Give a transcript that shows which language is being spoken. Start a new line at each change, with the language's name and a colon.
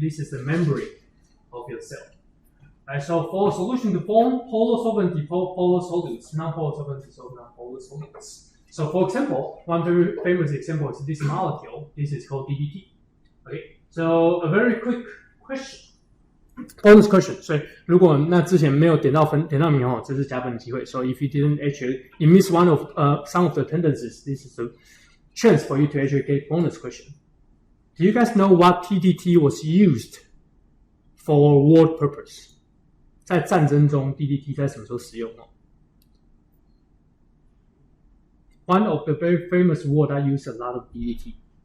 English: This is the membrane of your cell. Right, so for a solution to form, polar solvent depose polar solutes, non-polar solvent dissolve non-polar solutes. So for example, one very famous example is this molecule. This is called DDT. Okay, so a very quick question. Bonus question.
Chinese: 所以如果那之前没有点到名哦，这是加分的机会。
English: So if you didn't actually, you miss one of some of the attendances, this is a chance for you to actually get bonus question. Do you guys know what DDT was used for war purpose?
Chinese: 在战争中 DDT 在什么时候使用哦？
English: One of the very famous war that used a lot of DDT.